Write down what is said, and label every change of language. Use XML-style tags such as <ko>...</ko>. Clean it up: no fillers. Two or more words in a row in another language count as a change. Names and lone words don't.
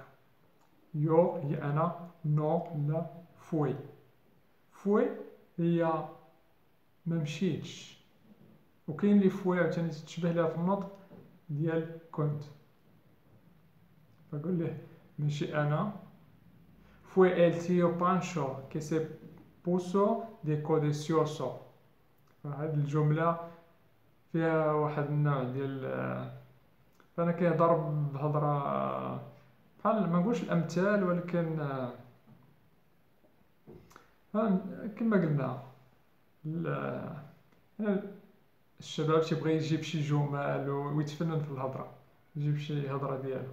<ar>يو هي أنا، نو لا، فوي. فوي هي ممشيتش، وكاين لي فوي عاوتاني تتشبه ليها في النطق ديال كنت. فقول له ماشي أنا.</ar> <es>Fue el tío Pancho que se puso de codicioso.</es> <ar>هاد الجملة فيها واحد النوع ديال فأنا كيهضر بهضرة بحال ما نقولش الأمثال، ولكن كما قلنا الشباب تيبغي يجيب شي جمل ويتفنن في الهضرة، يجيب شي هضرة ديالو.</ar>